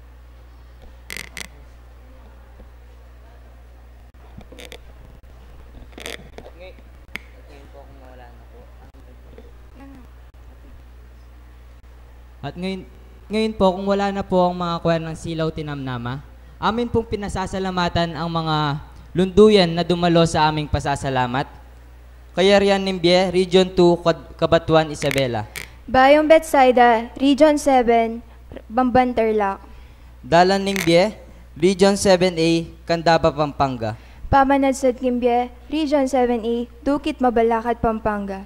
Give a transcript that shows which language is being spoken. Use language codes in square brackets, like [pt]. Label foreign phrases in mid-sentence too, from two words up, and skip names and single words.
[tl] At ngayon po, kung wala na po ang mga choir ng Silaw Tinamnama, amin pong pinasasalamatan ang mga lunduyan na dumalo sa aming pasasalamat. Kayarian Nimbie, Region 2, Cabatuan, Isabela. Bayong Betsaida, Region 7, Bambantarlac. Dalan Nimbie, Region 7A, Candaba, Pampanga. Pamanadsad Kimbie, Region 7A, Dukit, Mabalacat, Pampanga.